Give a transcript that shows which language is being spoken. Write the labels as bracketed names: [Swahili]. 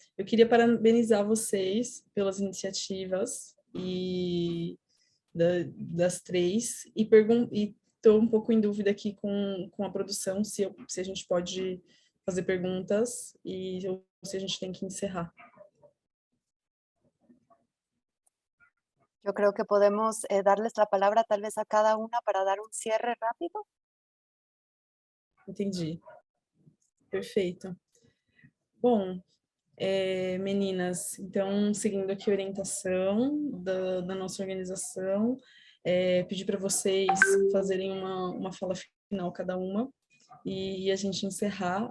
[Portuguese] Eu queria parabenizar vocês pelas iniciativas e das 3, e estou um pouco em dúvida aqui com a produção, se a gente pode fazer perguntas ou se a gente tem que encerrar. [Spanish] Yo creo que podemos darles la palabra tal vez a cada una para dar un cierre rápido. [Portuguese] Entendi. Perfeito. Bom, meninas, então, seguindo aqui a orientação da nossa organização, pedir para vocês fazerem uma fala final cada uma, e a gente encerrar.